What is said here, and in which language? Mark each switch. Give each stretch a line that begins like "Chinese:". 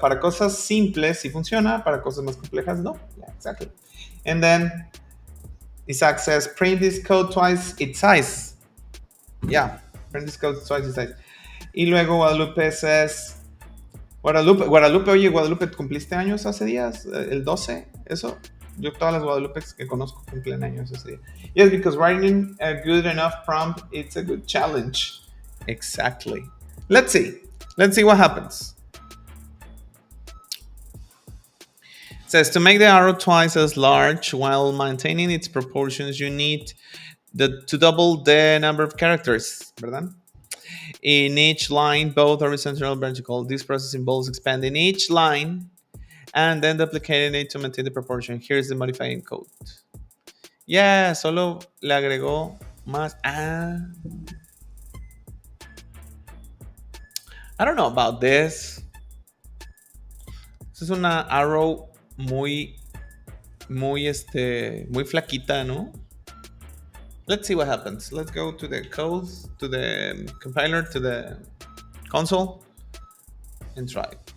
Spanish: Para cosas simples sí funciona, para cosas más complejas no.
English: Yeah, exactly. And then Isaac says, print this code twice its size. Yeah, print this code twice its size.
Spanish: Y luego Guadalupe says, oye, Guadalupe, ¿cumpliste años hace días? ¿El 12? ¿Eso? Yo todas las Guadalupes que conozco cumplen años ese día.
English: Yes, because writing a good enough prompt, it's a good challenge. Exactly. Let's see what happens. It says, to make the arrow twice as large while maintaining its proportions, you need to double the number of characters,
Spanish: ¿verdad?
English: In each line, both horizontal and vertical. This process involves expanding each line and then duplicating it to maintain the proportion. Here's the modifying code.
Spanish: Yeah, solo le agregó más.
English: I don't know about this.
Spanish: Esta es una arrow muy flaquita, ¿no?
English: Let's see what happens. Let's go to the code, to the compiler, to the console, and try.